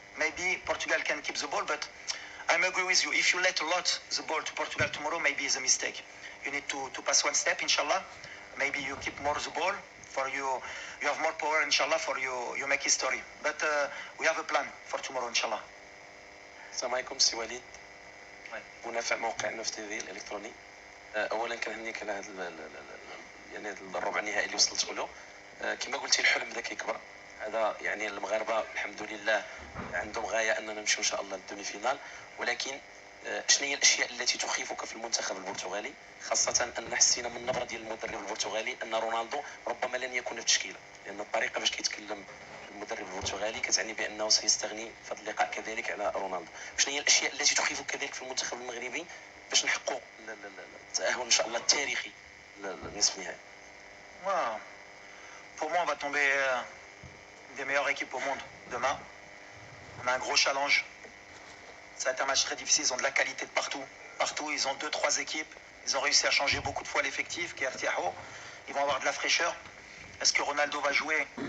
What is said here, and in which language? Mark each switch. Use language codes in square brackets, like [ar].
[en] Maybe Portugal can keep the ball, but I agree with you. If you let a lot the ball to Portugal tomorrow, maybe it's a mistake. You need to pass one step, inshallah. Maybe you keep more the ball for you. You have more power, inshallah, for you make history. But we have a plan for tomorrow, inshallah. [ar] السلام عليكم سي وليد، منافع موقع النفط الالكتروني. اولا كنهنيك على هذا يعني الربع النهائي اللي وصلت له. كما قلتي الحلم بدا كيكبر. هذا يعني المغاربه الحمد لله عندهم غايه اننا نمشيو ان شاء الله للدومي فينال، ولكن شنو هي الاشياء التي تخيفك في المنتخب البرتغالي، خاصه ان حسينا من النبره ديال المدرب البرتغالي ان رونالدو ربما لن يكون في التشكيله، لان الطريقه باش كيتكلم المدرب البرتغالي كتعني بانه سيستغني في هذا اللقاء كذلك على رونالدو. شنو هي الاشياء التي تخيفك كذلك في المنتخب المغربي باش نحققوا التاهل ان شاء الله التاريخي للنصف النهائي؟ [fr] Pour moi, on va tomber une des meilleures équipes au monde demain. On a un gros challenge. Ça va être un match très difficile. Ils ont de la qualité de partout. Partout, ils ont 2-3 équipes. Ils ont réussi à changer beaucoup de fois l'effectif, qui est Artiaho. Ils vont avoir de la fraîcheur. Est-ce que Ronaldo va jouer?